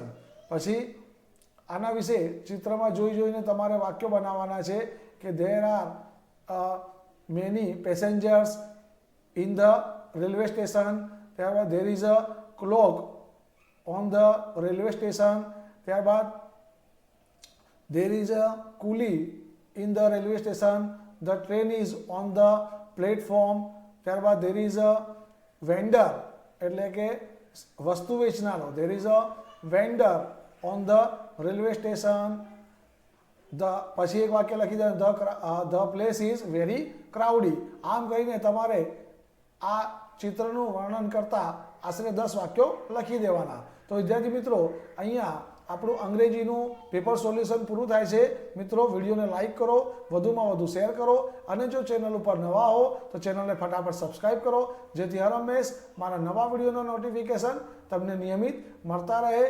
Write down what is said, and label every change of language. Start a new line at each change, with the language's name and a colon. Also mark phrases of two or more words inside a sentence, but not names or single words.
Gujarati: પછી આના વિશે ચિત્રમાં જોઈને તમારે વાક્યો બનાવવાના છે કે
English: there are many passengers in the railway station. ત્યારબાદ there is a clock on the railway station. ત્યારબાદ there is a coolie in the railway station, the train is on the platform. ત્યારબાદ there is a vendor
Gujarati: એટલે કે વસ્તુ વેચનારો,
English: there is a vendor on the railway station.
Gujarati: પછી એક વાક્ય લખી દે,
English: the place is very crowdy.
Gujarati: આમ કહીને તમારે આ ચિત્રનું વર્ણન કરતા આશરે 10 વાક્યો લખી દેવાના. તો વિદ્યાર્થી મિત્રો, અહીંયા આપણું અંગ્રેજીનું
English: paper solution
Gujarati: પૂરું થાય છે. મિત્રો, વિડીયોને લાઇક કરો, વધુમાં વધુ શેર કરો અને જો ચેનલ ઉપર નવા હો તો ચેનલને ફટાફટ સબસ્ક્રાઇબ કરો, જેથી હર હંમેશ મારા નવા વિડીયોનો નોટિફિકેશન તમને નિયમિત મળતા રહે.